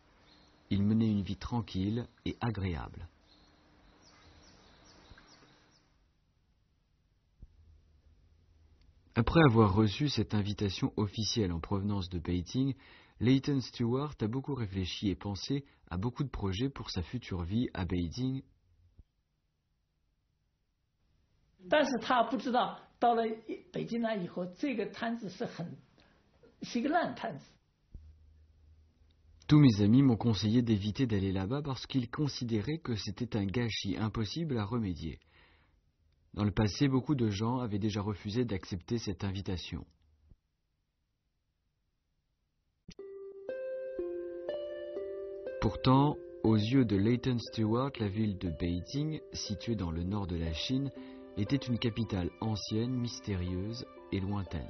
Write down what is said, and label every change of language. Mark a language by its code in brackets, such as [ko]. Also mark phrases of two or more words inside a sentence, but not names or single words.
[fr] Il menait une vie tranquille et agréable. Après avoir reçu cette invitation officielle en provenance de Beijing, Leighton Stewart a beaucoup réfléchi et pensé à beaucoup de projets pour sa future vie à Beijing. [zh] 但是他不知道，到了北京来以后，这个摊子是一个烂摊子。 [fr] Tous mes amis m'ont conseillé d'éviter d'aller là-bas parce qu'ils considéraient que c'était un gâchis impossible à remédier. Dans le passé, beaucoup de gens avaient déjà refusé d'accepter cette invitation. Pourtant, aux yeux de Leighton Stewart, la ville de Beijing, située dans le nord de la Chine, était une capitale ancienne, mystérieuse et lointaine.